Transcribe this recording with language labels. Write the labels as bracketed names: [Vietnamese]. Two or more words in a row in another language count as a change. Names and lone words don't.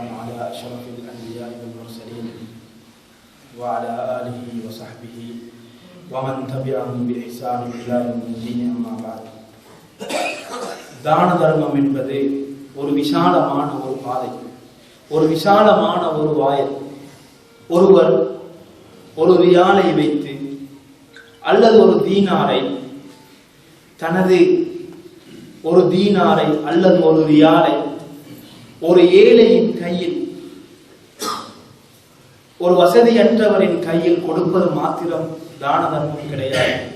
[Arabic] على أشرف الأنبياء والمرسلين وعلى آله وصحبه ومن تبعهم بإحسان إلى يوم الدين أما بعد. [Tamil] தான தர்மம் என்பது ஒரு விசாலமான ஒரு பாதை, ஒரு விசாலமான ஒரு வாயில். ஒருவர் ஒரு ரியாலை வைத்து அல்லது ஒரு தீனாரை, தனது ஒரு தீனாரை அல்லது ஒரு ரியாலை ஒரு ஏழையின் கையில், ஒரு வசதியற்றவரின் கையில் கொடுப்பது மாத்திரம் தான தர்மம் கிடையாது.